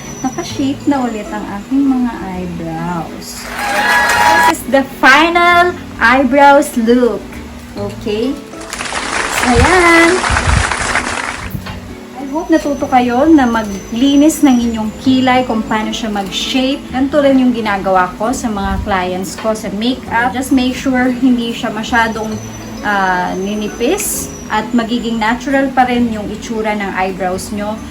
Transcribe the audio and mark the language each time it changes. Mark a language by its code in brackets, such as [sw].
[tl] naka-shape na ulit ang aking mga eyebrows. [en] This is the final eyebrows look. [tl] Okay? So, ayan. [en] I hope [tl] natuto kayo na maglinis ng inyong kilay kung paano siya mag-shape. Ganito rin yung ginagawa ko sa mga clients ko sa makeup. [en] Just make sure [tl] hindi siya masyadong ninipis at magiging natural pa rin yung itsura ng eyebrows nyo.